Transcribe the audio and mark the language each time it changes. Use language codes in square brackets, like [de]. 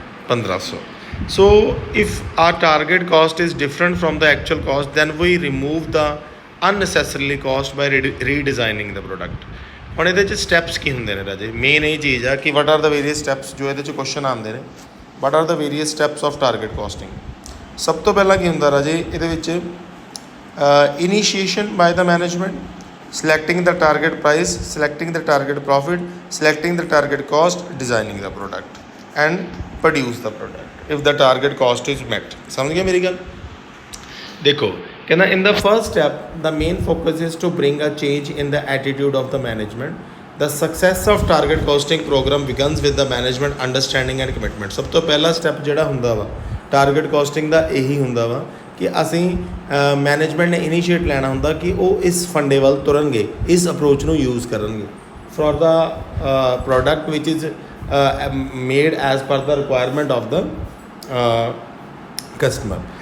[en] 1500। So if our target cost is different from the actual cost, then we remove the unnecessarily cost by redesigning the product. [pa] ਹੁਣ ਇਹਦੇ 'ਚ steps ਕੀ ਹੁੰਦੇ ਨੇ ਰਾਜੇ? [en] main ਇਹ ਚੀਜ਼ ਆ ਕਿ what are the various steps [pa] ਜੋ ਇਹਦੇ 'ਚ ਕੁਐਸਚਨ ਆਉਂਦੇ ਨੇ। [en] What are the various steps of target costing. [pa] ਸਭ ਤੋਂ ਪਹਿਲਾਂ ਕੀ ਹੁੰਦਾ ਰਾਜੇ ਇਹਦੇ ਵਿੱਚ? [en] Initiation by the management, selecting the target price, selecting the target profit, selecting the target cost, designing the product and produce the product if the target cost is met। [pa] ਸਮਝ ਗਏ ਮੇਰੀ ਗੱਲ? ਦੇਖੋ ਕਹਿੰਦਾ [en] in the first step the main focus is to bring a change in the attitude of the management. The success of target costing program begins with the management understanding and commitment। [pa] ਸਭ ਤੋਂ ਪਹਿਲਾ step ਜਿਹੜਾ ਹੁੰਦਾ ਵਾ target casting ਦਾ ਇਹੀ ਹੁੰਦਾ ਵਾ ਕਿ ਅਸੀਂ ਮੈਨੇਜਮੈਂਟ ਨੇ ਇਨੀਸ਼ੀਏਟ ਲੈਣਾ ਹੁੰਦਾ ਕਿ ਉਹ ਇਸ ਫੰਡੇ ਵੱਲ ਤੁਰਨਗੇ, ਇਸ ਅਪਰੋਚ ਨੂੰ ਯੂਜ਼ ਕਰਨਗੇ [en] For the product which is made as per the requirement of the customer.